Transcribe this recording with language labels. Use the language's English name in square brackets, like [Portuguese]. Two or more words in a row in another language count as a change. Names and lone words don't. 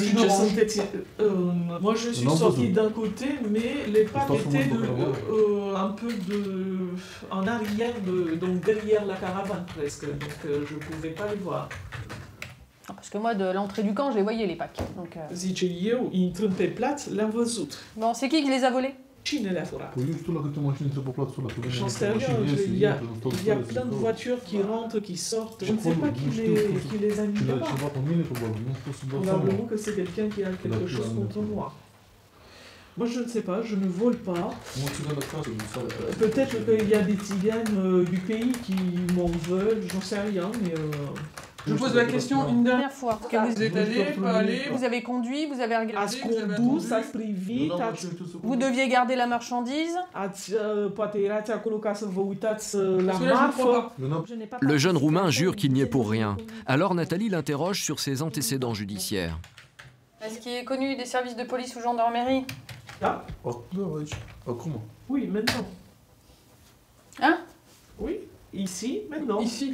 [French] Moi je suis sortie d'un côté, mais les packs étaient un peu en arrière, donc derrière la caravane presque, donc je ne pouvais pas les voir. Parce que moi, de l'entrée du camp, je les voyais les packs. Donc, [Romanian] Zice eu, intrând pe plaț, le-am văzut. [French] Bon, c'est qui les a volés? [Romanian] Cine le-a furat? [French] J'en sais rien, il y a plein de voitures qui rentrent, qui sortent. Je ne sais pas qui les a mis là-bas. Probablement que c'est quelqu'un qui a quelque chose contre moi. Moi je ne sais pas, je ne vole pas. Peut-être qu'il y a des tziganes du pays qui m'en veulent, j'en sais rien, mais... Je pose la question une dernière fois. Vous êtes allé, pas allé? Vous avez conduit, vous avez regardé. [Romanian] Ați condus, ați privit, [French] Vous deviez garder la marchandise. [Romanian] Poate erați acolo ca să vă uitați la marfă. [French] Le jeune Roumain jure qu'il n'y est pour rien. Alors Nathalie l'interroge sur ses antécédents judiciaires. Est-ce qu'il est connu des services de police ou gendarmerie? Ah. Oui, maintenant. Hein? Oui. Ici, maintenant. Ici.